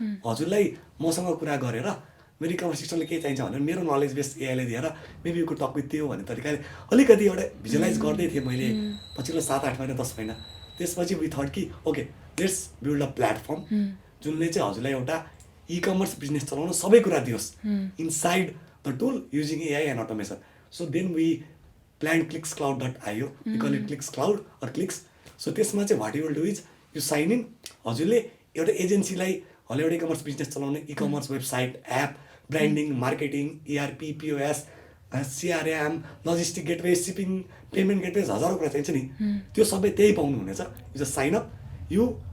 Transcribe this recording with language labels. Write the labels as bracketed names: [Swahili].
[Nepali] हजुरलाई मसँग कुरा गरेर मेरो इकमर्स सिस्टमले के चाहिन्छ भनेर मेरो नलेज बेस एआईले दिएर मेबी युको टक विथ थियो भन्ने तरिकाले अलिकति एउटा भिजुलाइज गर्दै थिएँ मैले पछिल्लो 7-8 महिना 10 महिना त्यसपछि वी थट कि okay [English] let's build a platform [Nepali] जुनले चाहिँ हजुरलाई एउटा इकमर्स बिजनेस चलाउन सबै कुरा दियोस् [English] inside the tool using AI and automation [Nepali] so then we [English] plantclickscloud.io, we call it Clicks Cloud or Clicks. So [Nepali] त्यसमा चाहिँ [English] what you will do is you sign in. [Nepali] हजुरले एउटा एजेन्सीलाई हल एउटा इकमर्स बिजनेस चलाउने e-commerce website app branding marketing ERP POS CRM logistic gateway shipping payment gateway हजारौँ कुरा चाहिन्छ नि त्यो सबै त्यही पाउनुहुनेछ [English] you just sign up you